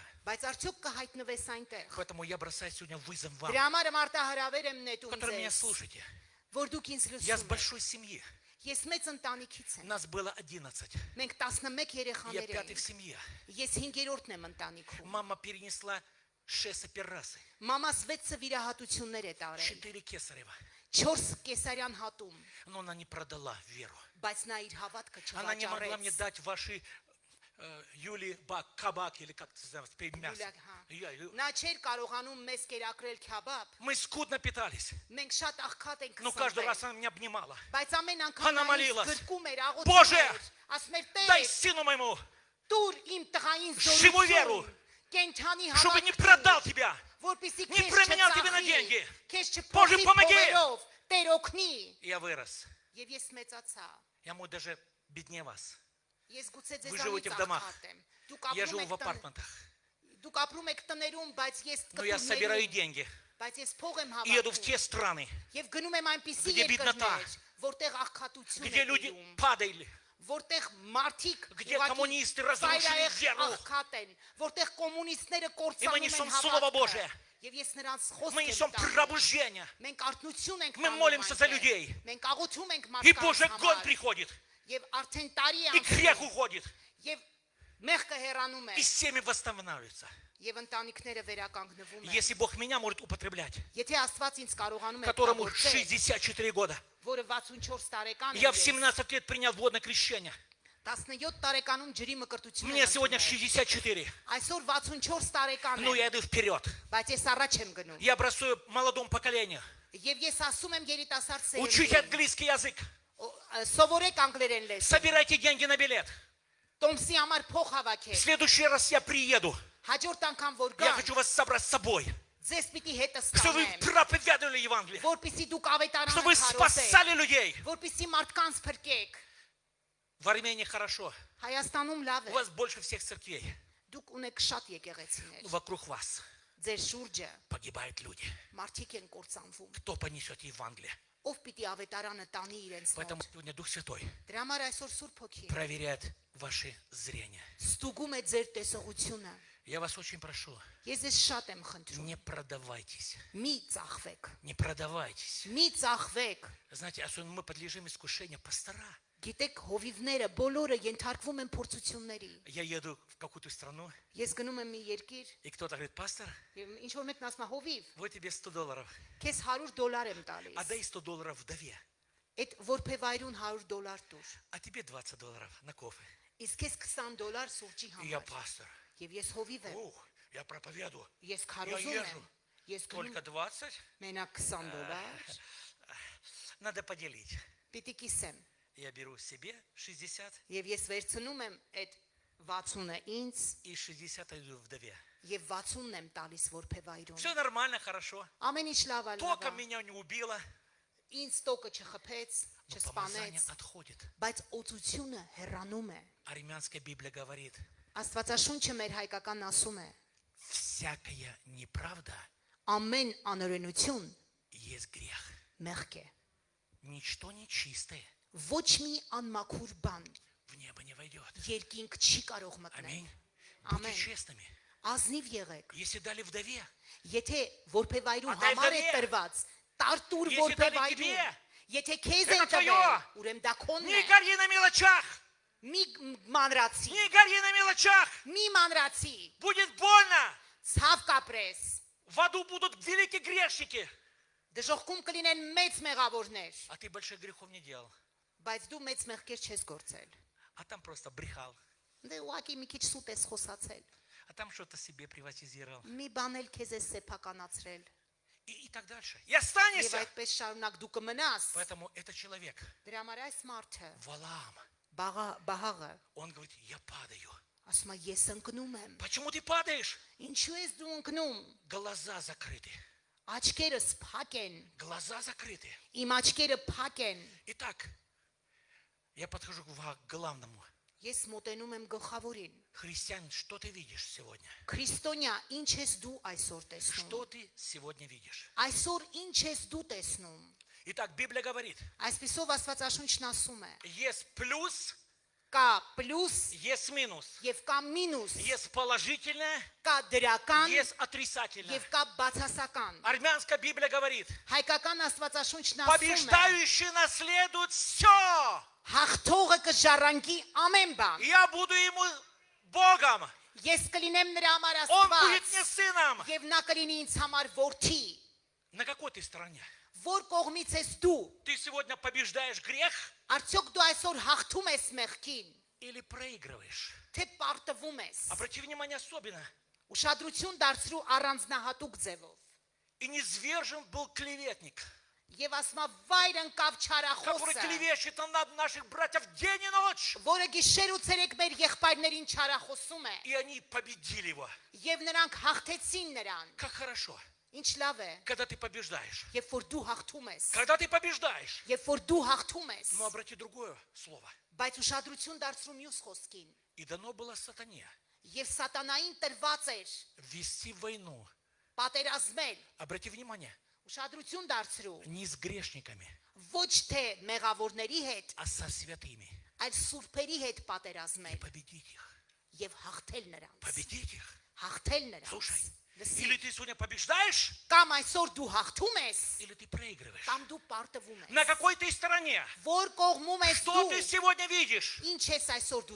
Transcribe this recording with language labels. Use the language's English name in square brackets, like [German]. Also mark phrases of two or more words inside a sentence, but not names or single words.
[Armenian] բայց արդյոք կհայտնվես այնտեղ։ [Russian] Поэтому я бросаю сегодня вызов вам, [Armenian] Դրա համար մարտահրավեր եմ նետում [Russian] которые меня [Armenian] ձեզ, [Russian] слушаете. [Armenian] որ դուք ինձ [Russian] Я с [Armenian] լսում եք։ [Russian] большой семьи. [Armenian] Ես մեծ ընտանիքից եմ։ [Russian] Нас было 11. [Armenian] Մենք 11 [Russian] Я [Armenian] երեխաներ [Russian] пятый в [Armenian] ենք։ [Russian] семье. [Armenian] Ես 5-րդն եմ ընտանիքում։ [Russian] Мама перенесла 6 операций. [Armenian] Մամաս 6 վիրահատություններ է տարել, [Russian] 4 кесарева. [Armenian] 4 կեսարյան հատում, [Russian] Но она не продала веру. [Armenian] բայց նա իր հավատքը [Russian] Она не могла мне [Armenian] չվաճառեց։ [Russian] дать ваши Юли Кабак или как это называется, мясо. [Armenian] Յուլիակ, հա։ Նա չէր կարողանում մեզ կերակրել քաբաբ։ [Russian] Мы скудно питались. [Armenian] Մենք շատ աղքատ ենք [Russian] Но каждый раз [Armenian] քսանվել, [Russian] она меня обнимала. [Armenian] բայց ամեն անգամ [Russian] Հանա [Armenian] նա ինձ [Russian] մալիլաս։ [Armenian] գրկում էր, աղոթում [Russian] Բոժե, [Armenian] էր, ասում էր [Russian] Дай [Armenian] Տեր, [Russian] сыну моему, [Armenian] դուր իմ տղային [Russian] Живую веру, [Armenian] զորություն, կենթանի [Russian] чтобы не [Armenian] հավատք, [Russian] продал тебя. [Armenian] որպեսզի [Russian] не [Armenian] քեզ [Russian] променял тебе на [Armenian] չծախի, [Russian] деньги. [Armenian] քեզ [Russian] Боже, [Armenian] չփոխի [Russian] помоги. [Armenian] փողերով, Տեր օգնի։ [Russian] Я вырос. [Armenian] Եվ ես մեծացա։ [Russian] Я мой даже беднее вас. [Armenian] Ես գուցե [Russian] Вы [Armenian] ձեզանից [Russian] живете в домах. [Armenian] աղքատ եմ։ [Russian] Я живу в апартментах. [Armenian] Դուք ապրում եք տներում, բայց ես [Russian] Но я собираю [Armenian] կտուրներում, [Russian] деньги [Armenian] բայց ես փող եմ [Russian] и еду в [Armenian] հավաքում։ [Russian] те страны, [Armenian] Եվ գնում եմ այնպիսի [Russian] Где беднота. [Armenian] երկրներ, որտեղ աղքատություն [Russian] где [Armenian] է [Russian] люди [Armenian] տիրում, [Russian] падали, [Armenian] որտեղ մարդիկ [Russian] Где коммунисты разрушили веру. [Armenian] աղքատ են, որտեղ կոմունիստները [Russian] И мы [Armenian] կործանում [Russian] несем [Armenian] են [Russian] Слово [Armenian] հավատքը։ [Russian] Божие. [Armenian] Եվ ես նրանց [Russian] Мы [Armenian] խոսք [Russian] несем [Armenian] եմ տանում։ [Russian] пробуждение. [Armenian] Մենք արթնություն ենք [Russian] Мы [Armenian] տանում [Russian] молимся за [Armenian] այնտեղ։ [Russian] людей. [Armenian] Մենք աղոթում ենք [Russian] И [Armenian] մարդկանց [Russian] Божий гон [Armenian] համար։ [Russian] приходит. [Armenian] Եվ արդեն տարի է [Russian] И грех [Armenian] անցնում, [Russian] уходит. [Armenian] եւ մեղքը հեռանում է, [Russian] И семьи восстанавливаются. [Armenian] եւ ընտանիքները վերականգնվում են։ [Russian] Если Бог меня может употреблять, [Armenian] Եթե Աստված ինձ կարողանում է [Russian] которому [Armenian] օգտագործել, [Russian] 64 года, [Armenian] որը 64 տարեկան է, [Russian] я в 17 лет принял водное крещение. [Armenian] 17 տարեկանում ջրի մկրտություն [Russian] Мне [Armenian] եմ [Russian] сегодня [Armenian] ընդունել։ [Russian] 64. [Armenian] Այսօր 64 տարեկան [Russian] Ну, [Armenian] եմ, [Russian] я иду вперед. [Armenian] բայց ես առաջ եմ գնում։ [Russian] Я бросаю молодому поколению. [Armenian] Եվ ես ասում եմ երիտասարդ [Russian] Учите [Armenian] սերնդին, [Russian] английский язык. [Armenian] սովորեք անգլերեն լեզու։ [Russian] Собирайте деньги на билет. [Armenian] Տոմսի համար փող [Russian] В [Armenian] հավաքեք։ [Russian] следующий раз я приеду. [Armenian] Հաջորդ անգամ որ [Russian] Я [Armenian] գամ, [Russian] хочу вас собрать с собой. [Armenian] ձեզ պիտի հետը [Russian] Чтобы вы [Armenian] ստանեմ, [Russian] проповедовали Евангелие. [Armenian] որպեսզի դուք [Russian] Чтобы [Armenian] ավետարանը [Russian] вы [Armenian] քարոզեք, [Russian] спасали людей. [Armenian] որպեսզի մարդկանց փրկեք։ [Russian] В Армении хорошо. [Armenian] Հայաստանում լավ [Russian] У [Armenian] է։ [Russian] вас больше всех церквей. [Armenian] Դուք ունեք շատ եկեղեցիներ։ [Russian] Вокруг вас [Armenian] Ձեր շուրջը [Russian] погибают люди. [Armenian] մարդիկ են կործանվում։ [Russian] Кто понесет Евангелие? [Armenian] Ով պիտի ավետարանը տանի իրենց [Russian] Поэтому [Armenian] մոտ։ [Russian] сегодня Дух Святой [Armenian] Դրա համար այսօր Սուրբ Հոգի [Russian] проверяет ваше зрение. [Armenian] ստուգում է ձեր տեսողությունը։ [Russian] Я вас очень прошу, [Armenian] Ես ձեզ շատ եմ խնդրում։ [Russian] не продавайтесь. [Armenian] Մի ծախվեք։ [Russian] Не продавайтесь. [Armenian] Մի ծախվեք։ [Russian] Знаете, особенно мы подлежим искушению пастора. [Armenian] Գիտեք, հովիվները բոլորը ենթարկվում են փորձությունների։ [Russian] Я еду в какую-то страну, [Armenian] Ես գնում եմ մի երկիր, [Russian] и кто-то говорит, пастор, [Armenian] եւ ինչ որ մեկն ասում է հովիվ, [Russian] вот тебе $100. [Armenian] քեզ $100 եմ տալիս։ [Russian] Отдай $100 вдове, [Armenian] Այդ որբևայրուն $100 տուր։ [Russian] а тебе $20 на кофе. [Armenian] Իսկ քեզ $20 սուրճի [Russian] И я [Armenian] համար։ [Russian] пастор. [Armenian] Եվ ես հովիվ եմ։ [Russian] Ух, я проповедую. [Armenian] Ես [Russian] Я [Armenian] քարոզում եմ։ [Russian] езжу. [Armenian] Ես գնում [Russian] только 20, [Armenian] մենակ 20 դոլար, [Russian] надо поделить. [Armenian] պիտի կիսեմ։ [Russian] Я беру себе 60 [Armenian] Եվ ես վերցնում եմ այդ 60-ը ինձ [Russian] и 60 иду вдове. [Armenian] եւ 60-ն եմ տալիս որբևայրուն։ [Russian] Все нормально, хорошо. [Armenian] Ամեն ինչ լավ է, լավ [Russian] Током [Armenian] է։ [Russian] меня не убило, [Armenian] Ինձ տոկը չխփեց, [Russian] но помазание [Armenian] չսպանեց, [Russian] отходит. [Armenian] բայց օծությունը հեռանում է։ [Russian] Армянская Библия говорит, [Armenian] Աստվածաշունչը մեր հայկական ասում է. [Russian] всякая неправда [Armenian] Ամեն անօրենություն [Russian] есть грех. [Armenian] մեղք է։ [Russian] Ничто нечистое [Armenian] Ոչ մի անմաքուր բան [Russian] в небо не войдет. [Armenian] երկինք չի կարող մտնել։ [Russian] Аминь. Будьте [Armenian] Ամեն։ [Russian] честными. [Armenian] Ազնիվ եղեք։ [Russian] Если дали вдове, [Armenian] Եթե որբևայրու [Russian] Ատայ [Armenian] համար է [Russian] վդավե։ [Armenian] տրված, տարտուր [Russian] Если [Armenian] որբևայրու։ [Russian] դալի տիբե, [Armenian] Եթե քեզ [Russian] это [Armenian] են [Russian] твое։ [Armenian] տվել, ուրեմն դա քոնն [Russian] не [Armenian] է։ [Russian] гори на мелочах, [Armenian] Մի մանրացի, [Russian] не гори на мелочах. [Armenian] մի մանրացի, [Russian] Будет больно. [Armenian] ցավ կապրես։ [Russian] В аду будут великие грешники. [Armenian] Դժողքում կլինեն մեծ մեղավորներ, [Russian] А ты больших грехов не делал. [Armenian] բայց դու մեծ մեղքեր չես գործել։ [Russian] А там просто брехал. [Armenian] Դե ուղղակի մի քիչ սուտ ես խոսացել։ [Russian] А там что-то себе приватизировал. [Armenian] Մի բան էլ քեզ է սեփականացրել։ [Russian] И так дальше. И [Armenian] Եվ [Russian] останешься. [Armenian] այդպես շարունակ դու կմնաս։ [Russian] Поэтому этот человек, [Armenian] Դրա համար այս մարդը, [Russian] Валаам, [Armenian] բաղը, [Russian] он говорит, я падаю. [Armenian] ասում է ես ընկնում եմ։ [Russian] Почему ты падаешь? [Armenian] Ինչու ես դու ընկնում։ [Russian] Глаза закрыты. [Armenian] Աչքերս փակ են, [Russian] Глаза закрыты. [Armenian] իմ աչքերը փակ են։ [Russian] Итак, я подхожу к главному. [Armenian] Ես մոտենում եմ գլխավորին։ [Russian] Христианин, что ты видишь сегодня? [Armenian] Քրիստոնյա, ինչ ես դու այսօր տեսնում։ [Russian] Что ты сегодня видишь? [Armenian] Այսօր ինչ ես дու տեսնում։ [Russian] Итак, Библия говорит, [Armenian] Այսպիսով Աստվածաշունչն ասում է. [Russian] есть плюс, [Armenian] Կա պլյուս [Russian] есть минус. [Armenian] եւ կա մինուս, [Russian] Есть положительное, [Armenian] կա դրական [Russian] есть отрицательное. [Armenian] եւ կա բացասական։ [Russian] Армянская Библия говорит, [Armenian] Հայկական Աստվածաշունչն ասում է. [Russian] побеждающий наследует все. [Armenian] Հաղթողը կժառանգի ամեն բան։ [Russian] Я буду ему Богом. [Armenian] Ես կլինեմ նրա համար [Russian] Он будет мне [Armenian] Աստված [Russian] сыном. [Armenian] եւ նա կլինի ինձ համար որդի։ [Russian] На какой ты стороне? [Armenian] Որ կողմից ես դու։ [Russian] Ты сегодня побеждаешь грех [Armenian] Արդյոք դու այսօր հաղթում ես մեղքին, [Russian] или проигрываешь? [Armenian] թե պարտվում ես։ [Russian] Обрати внимание особенно. [Armenian] Ուշադրություն դարձրու առանձնահատուկ ձևով։ [Russian] И низвержен был клеветник, [Armenian] Եվ ասма վայր ընկավ [Russian] который [Armenian] չարախոսը, [Russian] клевещет на наших братьев день и ночь. [Armenian] որը գիշեր ու ցերեկ մեր եղբայրներին չարախոսում է, [Russian] И они победили его. [Armenian] եւ նրանք հաղթեցին նրան։ [Russian] Как хорошо, [Armenian] Ինչ լավ է, [Russian] когда ты побеждаешь. [Armenian] երբ որ դու հաղթում ես, [Russian] Когда ты побеждаешь. [Armenian] երբ որ дու հաղթում ես, [Russian] Но обрати другое слово. [Armenian] բայց ուշադրություն դարձրու մյուս խոսքին։ [Russian] И дано было сатане [Armenian] Եվ սատանային տրված էր [Russian] вести войну. [Armenian] պատերազմել, [Russian] Обрати внимание, [Armenian] ուշադրություն դարձրու, [Russian] не с грешниками, [Armenian] ոչ թե մեղավորների հետ, [Russian] а со святыми. [Armenian] այլ սուրբերի հետ [Russian] И [Armenian] պատերազմել [Russian] победить их. [Armenian] եւ հաղթել նրանց։ [Russian] Победить их. [Armenian] Հաղթել [Russian] Слушай, [Armenian] նրանց։ [Russian] или ты сегодня побеждаешь, [Armenian] Կամ այսօր դու հաղթում ես, [Russian] или ты проигрываешь. [Armenian] կամ дու պարտվում ես։ [Russian] На какой ты стороне? [Armenian] Որ կողմում ես [Russian] Что [Armenian] դու, [Russian] ты сегодня видишь? [Armenian] ինչ ես այսօր դու